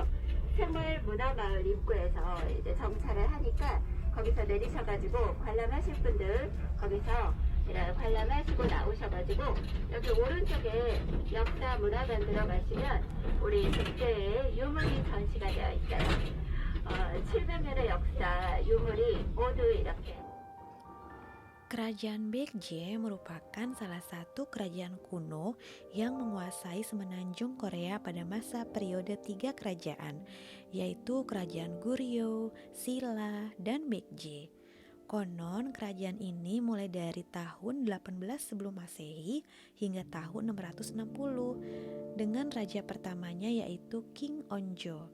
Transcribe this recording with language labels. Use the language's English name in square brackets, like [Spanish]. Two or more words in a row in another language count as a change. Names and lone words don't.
[Korean] 생활문화마을 입구에서 이제 정차를 하니까 거기서 내리셔가지고 관람하실 분들 거기서 이런 관람하시고 나오셔가지고 여기 오른쪽에 역사 문화관 들어가시면 우리 백제의 유물이 전시가 되어 있어요. 700년의 역사 유물이 모두 이렇게. [Indonesian] Kerajaan Baekje merupakan salah satu kerajaan kuno yang menguasai semenanjung Korea pada masa periode 3 kerajaan, yaitu Kerajaan Goryeo, Silla, dan Baekje. Konon kerajaan ini mulai dari tahun 18 sebelum Masehi hingga tahun 660 dengan raja pertamanya yaitu King Onjo.